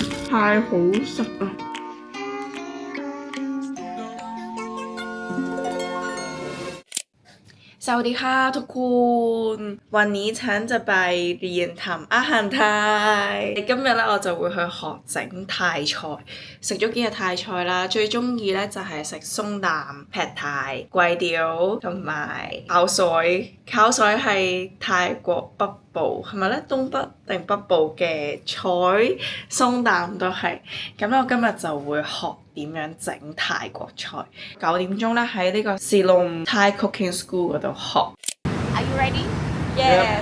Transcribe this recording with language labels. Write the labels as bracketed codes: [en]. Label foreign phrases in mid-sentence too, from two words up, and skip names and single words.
[yue] 太好食啦！ [th] สวัสดีค่ะทุกคนวันนี้ฉันจะไปเรียนทำอาหารไทย [yue] 今日咧我就會去學整泰菜食咗幾日泰菜啦最鍾意咧就係食鬆蛋劈泰貴屌同埋烤水烤水係泰國北部係咪咧東北定北部嘅菜鬆蛋都係咁我今日就會學點樣整泰國菜9點鐘咧喺呢個 Silom Thai Cooking School 嗰度學 [en] Are you ready? Yes